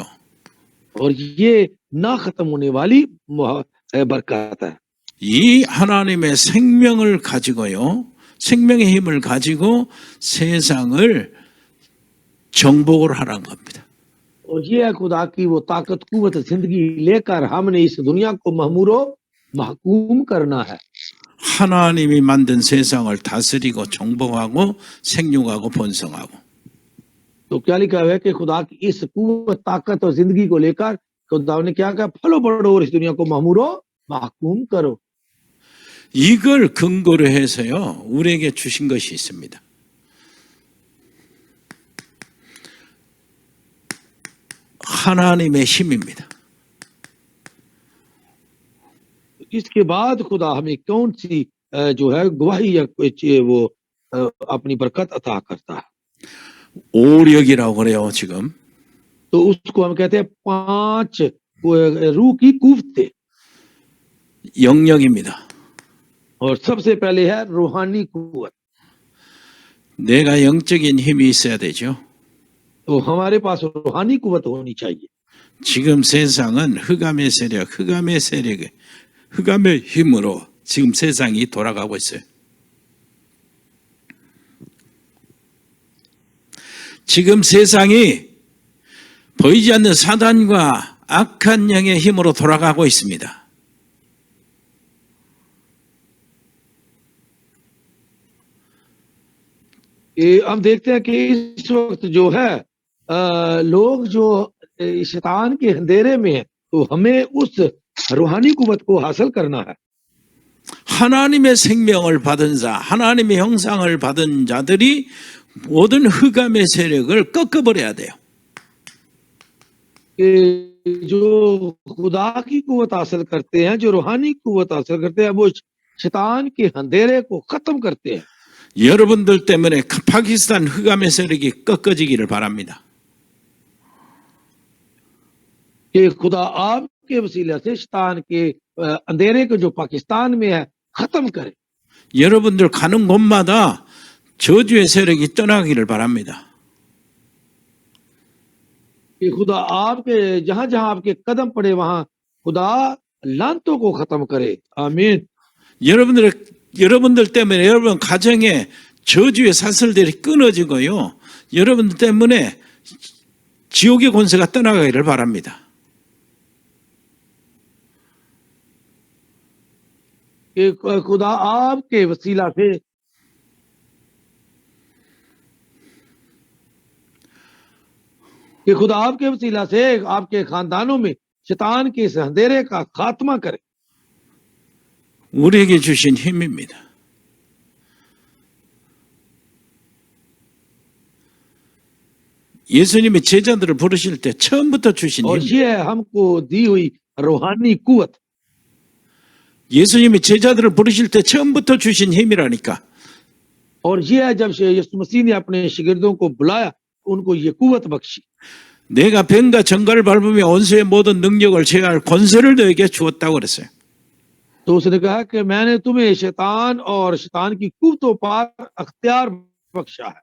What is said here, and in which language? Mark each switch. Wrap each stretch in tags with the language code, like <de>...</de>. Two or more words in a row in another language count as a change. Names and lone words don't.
<ur>اور یہ نہ ختم ہونے والی برکت ہے.</ur> <ko>이 하나님의 생명을 가지고요, 생명의 힘을 가지고 세상을 정복을 하라는 겁니다.</ko> <ur>اور یہ ہے خدا کی وہ طاقت قوت زندگی لے کر ہم نے اس دنیا کو معمور و محکوم کرنا ہے.</ur> <ko>하나님이 만든 세상을 다스리고 정복하고 생육하고 번성하고.</ko> <ur>تو کیا لکھا ہے کہ خدا کی اس قوت طاقت اور زندگی کو لے کر خدا نے کیا کہا، پھلو بڑھو اور اس دنیا کو معمور و محکوم کرو.</ur> <ko>이걸 근거로 해서요, 우리에게 주신 것이 있습니다. 하나님의 힘입니다.</ko> <ur>اس کے بعد خدا ہمیں کون سی جو ہے گواہی یا وہ اپنی برکت عطا کرتا ہے.</ur> <ko>오력이라고 그래요, 지금.</ko> <ur>تو اس کو ہم کہتے ہیں 5 روح کی قوتیں.</ur> <ko>영역입니다.</ko> <ur>اور سب سے پہلے ہے روحانی قوت.</ur> <ko>내가 영적인 힘이 있어야 되죠.</ko> <ur>تو ہمارے پاس روحانی قوت ہونی چاہیے.</ur> <ko>지금 세상은 흑암의 힘으로 지금 세상이 돌아가고 있어요. 지금 세상이 보이지 않는 사단과 악한 영의 힘으로 돌아가고 있습니다.</ko> <ur>ہم دیکھتے ہیں کہ اس وقت جو ہے لوگ جو شیطان کے اندھیرے میں ہے، تو ہمیں اس روحانی قوت کو حاصل کرنا ہے.</ur> <ko>하나님의 생명을 받은 자, 하나님의 형상을 받은 자들이 모든 흑암의 세력을 꺾어버려야 돼요.</ko> <ur>جو خدا کی قوت حاصل کرتے ہیں، جو روحانی قوت حاصل کرتے ہیں، وہ شیطان کے اندھیرے کو ختم کرتے ہیں.</ur> <ko>여러분들 때문에 파키스탄 흑암의 세력이 꺾어지기를 바랍니다.</ko> <ur>کہ خدا آپ کے وسیلے سے شیطان کے اندھیرے کو جو پاکستان میں ہے ختم کرے.</ur> <ko>여러분들 가는 곳마다 저주의 세력이 떠나기를 바랍니다.</ko> <ur>کہ خدا آپ کے جہاں جہاں آپ کے قدم پڑے وہاں خدا لعنتوں کو ختم کرے. آمین.</ur> <ko>여러분들 때문에 여러분 가정에 저주의 사슬들이 끊어지고요, 여러분들 때문에 지옥의 권세가 떠나가기를 바랍니다.</ko> <ur>کہ خدا آپ کے وسیلہ سے آپ کے خاندانوں میں شیطان کے اس اندھیرے کا خاتمہ کرے.</ur> <ko>우리에게 주신 힘입니다. 예수님이 제자들을 부르실 때 처음부터 주신</ko> <ur>اور</ur> <ko>힘.</ko> <ur>یہ ہے ہم کو دی ہوئی روحانی قوت.</ur> <ko>예수님이 제자들을 부르실 때 처음부터 주신 힘이라니까.</ko> <ur>اور یہ ہے جب یسوع مسیح نے اپنے شاگردوں کو بلایا، ان کو یہ قوت بخشی.</ur> <ko>내가 뱀과 정갈을 밟으며 원수의 모든 능력을 제어할 권세를 너에게 주었다고 그랬어요.</ko> <ur>تو اس نے کہا کہ میں نے تمہیں شیطان اور شیطان کی قوتوں پر اختیار بخشا ہے.</ur>